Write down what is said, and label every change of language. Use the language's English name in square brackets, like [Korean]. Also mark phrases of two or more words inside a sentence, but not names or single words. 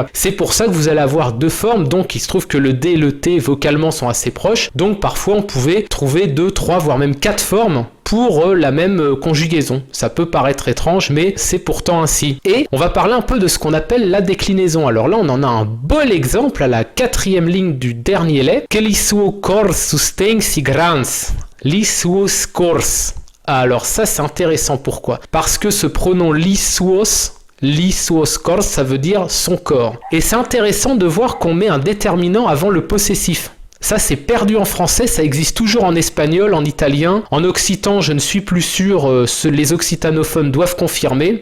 [French] C'est pour ça que vous allez avoir deux formes, donc il se trouve que le D et le T vocalement sont assez proches, donc parfois on pouvait trouver 2, 3, voire même 4 formes pour la même conjugaison. Ça peut paraître étrange, mais c'est pourtant ainsi. Et on va parler un peu de ce qu'on appelle la déclinaison. Alors là, on en a un bel exemple à la 4e ligne du dernier lait. [Old French] Que il suo cor sustain si grans, li suos cors. [French] Alors ça, c'est intéressant. Pourquoi? Parce que ce pronom [Old French] li suos cors, [French] ça veut dire son corps. Et c'est intéressant de voir qu'on met un déterminant avant le possessif. Ça, c'est perdu en français, ça existe toujours en espagnol, en italien. En occitan, je ne suis plus sûr, les occitanophones doivent confirmer.